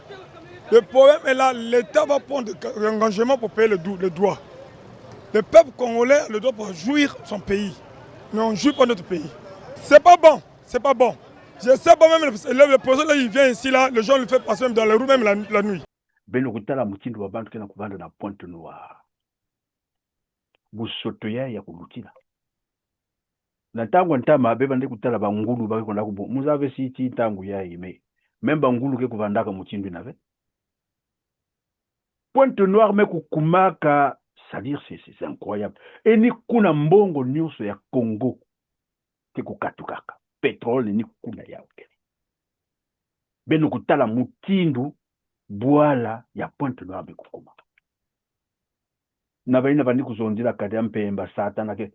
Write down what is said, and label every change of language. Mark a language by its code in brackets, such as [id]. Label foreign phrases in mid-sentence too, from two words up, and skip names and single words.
[fr] Le problème est là, l'État va prendre des engagements pour payer le droit. Le peuple congolais a le droit pour jouir son pays. Mais on ne joue pas notre pays. C'est pas bon, c'est pas bon. Je sais pas même, le président là, il vient ici, là, les gens le font passer même dans les rues, même la nuit. [ktu] Beno kutala mutindo wa bantu kena kubanda na Pointe Noire. Busoto ya kulutila. Na tangu ntama beba ndi kutala bangulu baki konda kubo. Muzave siti tangu ya ime. Même bangulu ke kuvandaka mutindo nave. Pointe Noire me kukumaka, [fr] c'est-à-dire c'est incroyable. [ktu] Et ni kuna mbongo nyuso ya Congo ke kukatukaka. Pétrole ni kuna ya ukele. Beno kutala mutindo Bwala ya Pointe Noire bekukuma. Na baina bandi kuzondila kadi mpemba satana ke.